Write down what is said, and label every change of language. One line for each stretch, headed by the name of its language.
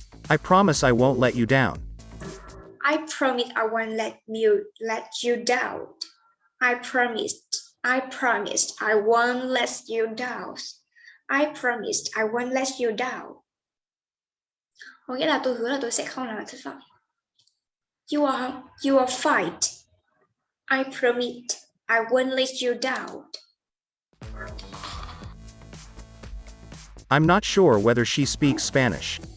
English: I promise I won't let you down. I promise I won't let you down. I promised I won't let you down. I promised I won't let you down.
Vietnamese: Có nghĩa là tôi hứa là tôi sẽ không làm bạn thất vọng.
English: You are fight. I promised I won't let you down. I'm not sure whether she speaks Spanish.